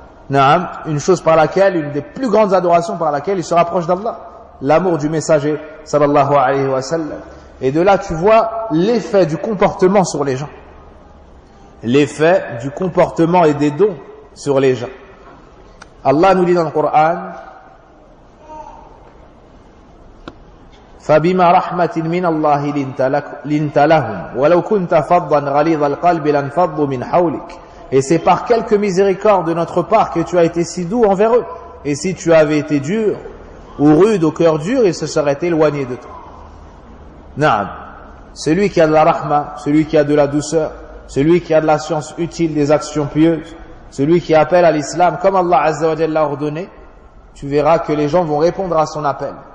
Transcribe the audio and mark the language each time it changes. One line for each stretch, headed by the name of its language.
French: Naam, une chose par laquelle, une des plus grandes adorations par laquelle il se rapproche d'Allah, l'amour du messager sallallahu alayhi wa sallam. Et de là tu vois l'effet du comportement sur les gens, l'effet du comportement et des dons sur les gens. Allah nous dit dans le Coran,
Arabic: فبما رحمة من الله لنت لهم ولو كنت فظا غليظ القلب لانفضوا من حولك.
French: Et c'est par quelque miséricorde de notre part que tu as été si doux envers eux. Et si tu avais été dur ou rude au cœur dur, ils se seraient éloignés de toi. Naam. Celui qui a de la rahma, celui qui a de la douceur, celui qui a de la science utile des actions pieuses, celui qui appelle à l'islam comme Allah Azza wa Jalla l'a ordonné, tu verras que les gens vont répondre à son appel.